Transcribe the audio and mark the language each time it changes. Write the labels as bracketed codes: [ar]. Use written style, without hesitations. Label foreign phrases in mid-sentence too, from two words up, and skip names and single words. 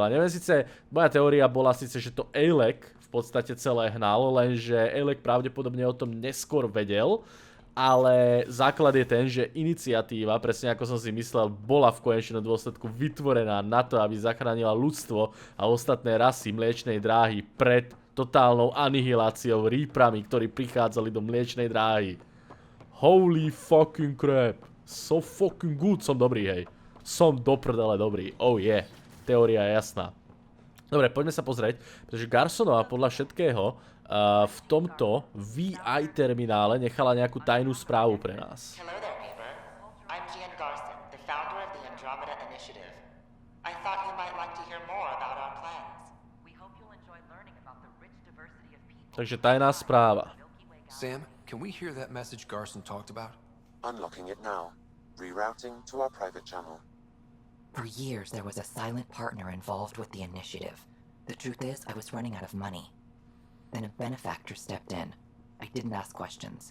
[sk] Neviem síce, moja teória bola síce, že to Alec v podstate celé hnalo, lenže Alec pravdepodobne o tom neskôr vedel, ale základ je ten, že iniciatíva, presne ako som si myslel, bola v konečnom dôsledku vytvorená na to, aby zachránila ľudstvo a ostatné rasy Mliečnej dráhy pred totálnou anihiláciou Reaprami, ktorí prichádzali do Mliečnej dráhy. [en] Holy fucking crap. So fucking good. [sk] Som dobrý, hej. Som do prdele dobrý. [en] Oh yeah. [sk] Teória je jasná. Dobre, poďme sa pozrieť, pretože Garsonová podľa všetkého v tomto VI terminále nechala nejakú tajnú správu pre nás. [en] Hello there, neighbor. I'm Gian Garson, the founder of the Andromeda Initiative. I thought you might like to hear more about our plans. We hope you'll enjoy learning about the rich diversity of people. [sk] Takže tajná správa. [en] Sam, can we hear that message Garson talked about? Unlocking it now. Rerouting to our private channel. For years, there was a silent partner involved with the initiative. The truth is, I was running out of money. Then a benefactor stepped in. I didn't ask questions.